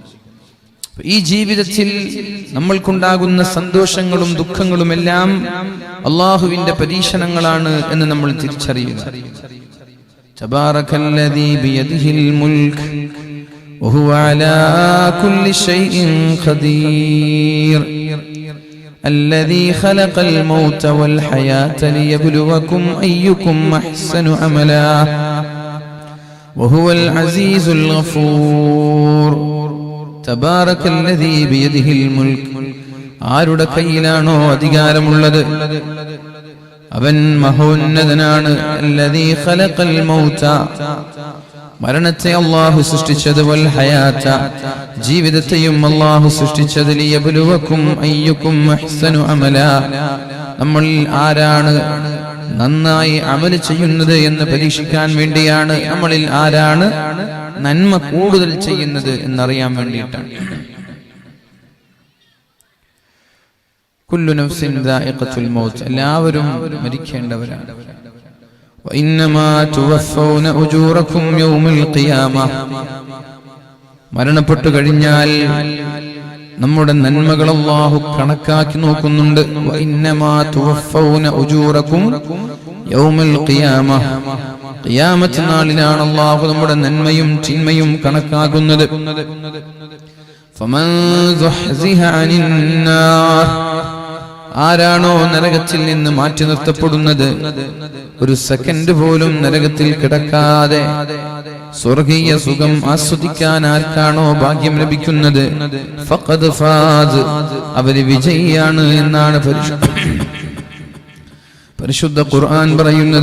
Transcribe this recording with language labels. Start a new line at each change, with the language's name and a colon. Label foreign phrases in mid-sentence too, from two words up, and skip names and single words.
Malayalam: ഈ ജീവിതത്തിൽ നമ്മൾക്കുണ്ടാകുന്ന സന്തോഷങ്ങളും ദുഃഖങ്ങളും എല്ലാം അല്ലാഹുവിന്റെ പരീക്ഷണങ്ങളാണ് എന്ന് നമ്മൾ തിരിച്ചറിയുക.
Arabic: تبارك الذي بيده الملك وهو على كل شيء قدير الذي خلق الموت والحياة ليبلوكم أيكم أحسن عملا وهو العزيز الغفور تبارك الذي بيده الملك.
Malayalam: ആരുടെ കയ്യിലാണോ അധികാരമുള്ളത് അവൻ മഹോന്നതനാണ്.
Arabic: الذي خلق الموت,
Malayalam: മരണത്തെ അല്ലാഹു സൃഷ്ടിച്ചത്,
Arabic: والحياة,
Malayalam: ജീവിതത്തെയും അല്ലാഹു സൃഷ്ടിച്ചത്,
Arabic: ليبلوكم أيكم أحسن عملا,
Malayalam: നമ്മൾ ആരാണ് നന്നായി അമൽ ചെയ്യുന്നത് എന്ന് പരീക്ഷിക്കാൻ വേണ്ടിയാണ്. നമ്മളിൽ ആരാണ് നന്മ കൂടുതൽ ചെയ്യുന്നത് എന്നറിയാൻ വേണ്ടിയിട്ടാണ്.
Arabic: كل نفس ذائقة الموت,
Malayalam: എല്ലാവരും മരിക്കേണ്ടവരാണ്.
Arabic: وإنما توفون أجوركم يوم القيامة,
Malayalam: മരണപ്പെട്ടു കഴിഞ്ഞാൽ നമ്മുടെ നന്മകൾ അല്ലാഹു കണക്കാക്കി നോക്കുന്നുണ്ട്.
Arabic: وإنما توفون أجوركم يوم القيامة,
Malayalam: ഖിയാമത്ത് നാളിലാണ് അല്ലാഹു നമ്മുടെ നന്മയും തിന്മയും കണക്കാക്കുന്നത്.
Arabic: فمن زحزح عن النار,
Malayalam: ആരാണോ നരകത്തിൽ നിന്ന് മാറ്റി നിർത്തപ്പെടുന്നത്, ഒരു സെക്കൻഡ് പോലും നരകത്തിൽ കിടക്കാതെ സ്വർഗീയ സുഖം ആസ്വദിക്കാൻ ആർക്കാണോ ഭാഗ്യം ലഭിക്കുന്നത്,
Arabic: فقد فاز,
Malayalam: അവര് വിജയിയാണ് എന്നാണ് പരിശുദ്ധ ഖുർആൻ പറയുന്നത്.